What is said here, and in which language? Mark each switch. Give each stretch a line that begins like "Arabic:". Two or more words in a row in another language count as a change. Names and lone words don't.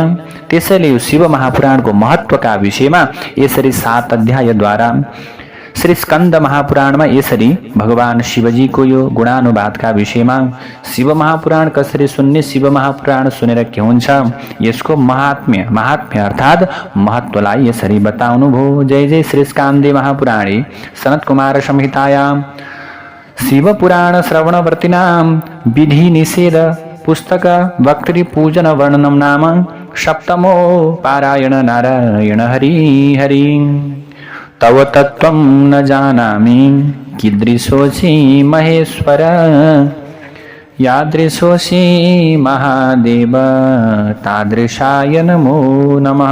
Nepali: त्यसैले यो शिव महापुराणको महत्त्वका विषयमा यसरी 7 अध्यायद्वारा श्री स्कन्द महापुराणमा यसरी भगवान शिवजीको यो गुणानुवादका विषयमा शिव महापुराण कसरी सुन्ने, शिव महापुराण सुनेर के हुन्छ, यसको महात्म्य अर्थात् महत्त्वलाई यसरी बताउनु भो।
Sanskrit: जय जय श्री स्कान्दे महापुराणे सनत कुमार संहितायां शिव पुराण श्रवणवर्तिनां विधि निषेध पुस्तक वक्तृ पूजन वर्णनम नाम सप्तमो पारायण। नारायण हरि हरि। तव तत्त्वं न जानामि कीदृशोऽसि महेश्वर, यादृशोऽसि महादेव तादृशाय नमो नमः।